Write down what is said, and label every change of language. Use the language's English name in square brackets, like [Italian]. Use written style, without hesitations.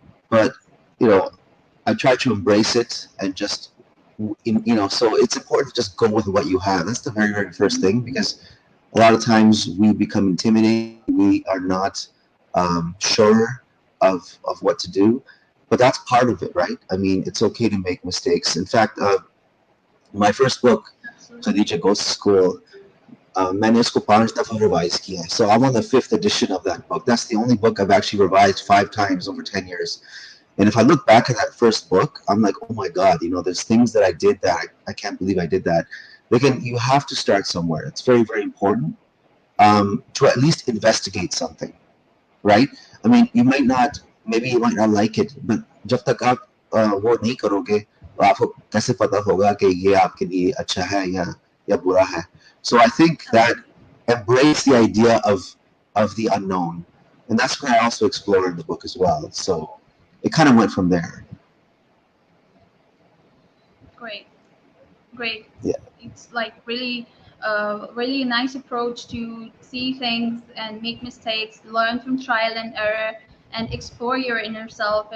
[English] But you know, I tried to embrace it and just So it's important to just go with what you have. That's the very very first thing because a lot of times we become intimidated. We are not sure of what to do, but that's part of it, right? I mean, it's okay to make mistakes. In fact, my first book, Absolutely. [Hindi] Khadija Goes to School, मैंने इसको 5 दफा revise किया है. [English] So I'm on the fifth edition of that book. That's the only book I've actually revised 5 times over 10 years. And if I look back at that first book, I'm like, oh my God, there's things that I did that I can't believe I did that. Again, you have to start somewhere. It's very, very important to at least investigate something, right? I mean, maybe you might not like it, but [Hindi] जब तक आप वो नहीं करोगे तो आपको कैसे पता होगा कि ये आपके लिए अच्छा है या बुरा है? [English] So I think that embrace the idea of the unknown, and that's what I also explore in the book as well. So it kind of went from there. Great, great. Yeah. It's like really, really nice approach to see things and make mistakes, learn from trial and error, and explore your inner self.